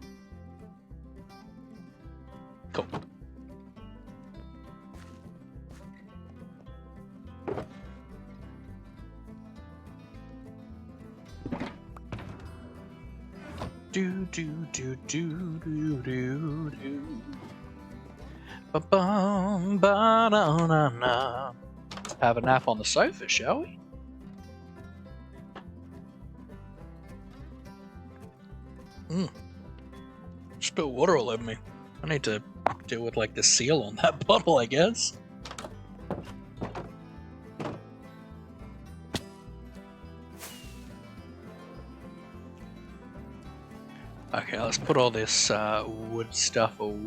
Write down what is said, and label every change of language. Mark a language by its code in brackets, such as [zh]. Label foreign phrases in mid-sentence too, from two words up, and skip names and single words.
[en] Cool. Do do do do do do do. Ba bum ba na na na. Have a nap on the sofa, shall we? Spilled water all over me. I need to deal with like the seal on that bottle, I guess. Okay, let's put all this wood stuff away.